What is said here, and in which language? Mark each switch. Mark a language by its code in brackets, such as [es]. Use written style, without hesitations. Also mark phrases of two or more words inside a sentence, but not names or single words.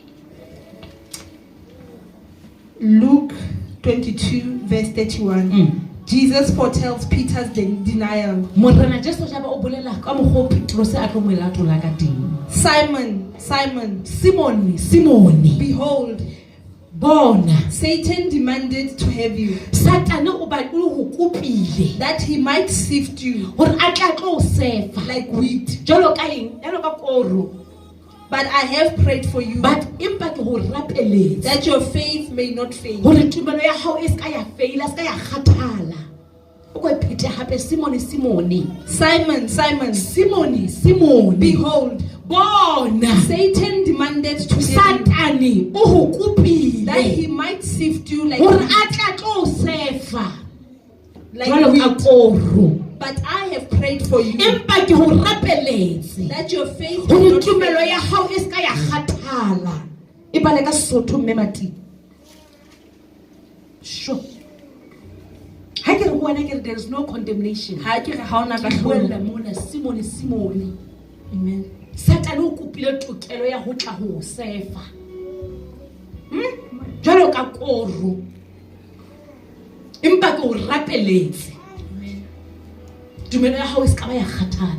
[en] Luke 22 verse 31. Jesus foretells Peter's denial. Simon, Simon, Simon, behold, [st] bona [en] Satan demanded to have you, [st] Satan o ba o kopile [en] that he might sift you [st] hore a tla tlo sefa [en] like wheat. [st] jalo ka eng jalo ka koro. [en] But I have prayed for you, [st] But empa ke ho rapeletse [en] that your faith may not fail. [st] hore tumelo ya hao e ska ya faila, ska ya kgathala. O go phete hape Simon, [en] Simon, Simon, Simon, behold, [st] bona [en] Satan demanded to have you, [st] Satani o ho kopile [en] that he might sift you like [st] hore [en] wheat. [st] a tla tlo sefa [en] Like [st] jalo ka [en] wheat. [st] koro. [en] But I have prayed for you, [st] Empa ke ho rapeletse [en] that your faith [st] hore [en] may not [st] tumelo [en] fail. [st] ya hao e ska ya kgathala. E bale ka Sotho mme Mati. Sure. Ha ke re ho wena ke re [en] there is no condemnation. [st] Ha ke re ha ona Ke kahlolo. buella mona Simon. Amen. Satan o kopile tokelo ya ho tla ho sefa. Jwalo ka koro. Empa ke o rapeletse. Tumelo ya hao e ska ba ya kgathala.